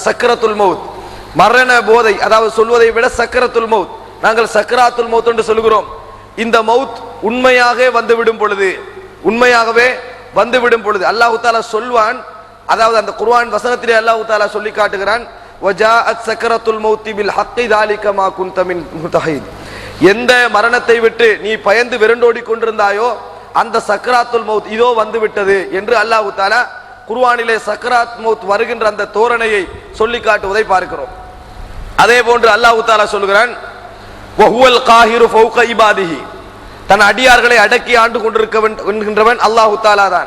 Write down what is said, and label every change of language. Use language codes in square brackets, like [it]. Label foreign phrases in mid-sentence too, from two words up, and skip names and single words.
[ar] سكرة الموت [ta] மரண போதை, அதாவது சொல்வதை விட [ar] سكرة الموت, [ta] நாங்கள் [ar] سكرة الموت [ta] என்று சொல்கிறோம். இந்த மௌத் உண்மையாக வந்துவிடும் பொழுது, உண்மையாகவே வந்துவிடும் பொழுது அல்லாஹு தாலா சொல்வான். அதாவது அந்த குர்ஆன் வசனத்திலே அல்லாஹு தாலா சொல்லி காட்டுகிறான், [ar] وجاءت سكرة الموت بالحق ذلك ما كنت من متحيد. [ta] எந்த மரணத்தை விட்டு நீ பயந்து விரண்டோடி கொண்டிருந்தாயோ அந்த [ar] سكرة الموت [ta] இதோ வந்து விட்டது என்று அல்லாஹு தாலா குர்ஆனிலே [ar] سكرة موت [ta] வருகின்ற அந்த தோரணையை சொல்லி காட்டுவதை பார்க்கிறோம். அதே போன்று அல்லாஹு தாலா சொல்கிறான், [ar] وهو القاهر فوق عباده, [ta] தன் அடியார்களை அடக்கி ஆண்டு கொண்டிருக்கின்றவன் அல்லாஹு தாலா தான்.